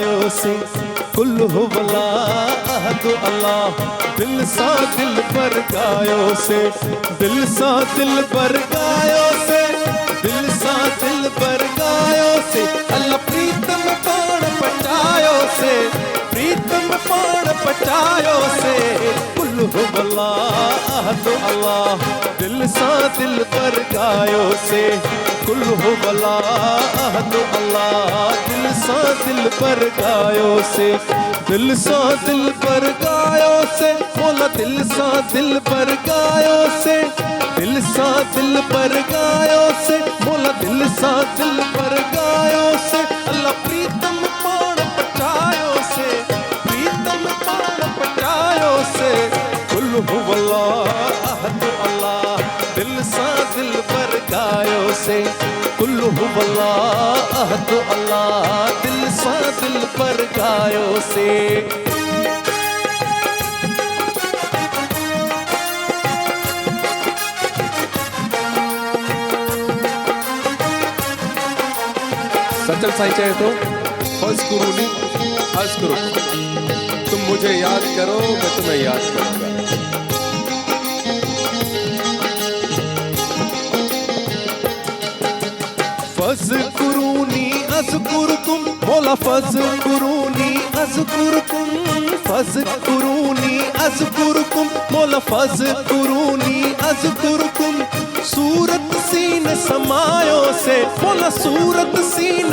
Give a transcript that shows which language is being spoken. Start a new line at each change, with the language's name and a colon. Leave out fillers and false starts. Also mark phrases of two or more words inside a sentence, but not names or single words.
Sindhi: से
Arabic: قل هو الله أحد الله
Sindhi: दिल सा दिल पर गायो से दिल सा दिल पर गायो से दिल सा दिल पर गायो से अल्लाह प्रीतम पाण पचायो से प्रीतम पाण पचायो से
Arabic: قل هو الله أحد الله
Sindhi: दिल सा दिल पर गायो से
Arabic: قل هو الله أحد الله
Sindhi: दिल सा दिल पर गायो से दिल सा दिल पर गायो से मोला दिल सा दिल पर गायो से दिल सा दिल पर गायो से मोला दिल सा दिल पर गायो से अल्लाह प्रीतम पाण पचायो से प्रीतम पाण पचायो से
Arabic: قل هو الله أحد الله
Sindhi: दिल सा दिल पर गायो से
Arabic: قل هو الله أحد الله
Sindhi: दिल सा दिल पर गायो से सचल साईं चए तो
Arabic: فاذكروني أذكركم
Urdu: تم مجھے یاد کرو میں تمہیں یاد کروں گا
Arabic: فاذكروني أذكركم मौला فاذكروني أذكركم فاذكروني أذكركم मौला فاذكروني أذكركم
Sindhi: सूरत सीन समायो से मौला सूरत सीन